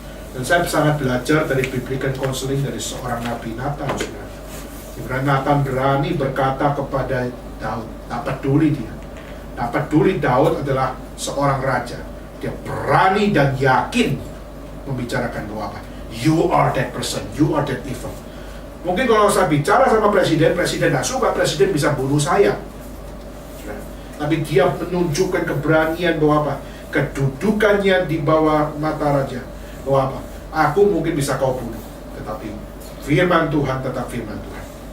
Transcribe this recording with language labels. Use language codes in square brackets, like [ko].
[id] Dan saya sangat belajar dari biblical counseling dari seorang Nabi Nathan, saudara. Di mana Nathan berani berkata kepada Daud, tak peduli dia, tak peduli Daud adalah seorang raja, dia berani dan yakin membicarakan bahwa apa? [en] You are that person, you are that evil. [id] Mungkin kalau saya bicara sama presiden tidak suka, presiden bisa bunuh saya. Tapi dia menunjukkan keberanian bahwa apa? Kedudukannya di bawah mata raja. Bahwa apa? Aku mungkin bisa kau bunuh, tetapi firman Tuhan tetap firman Tuhan.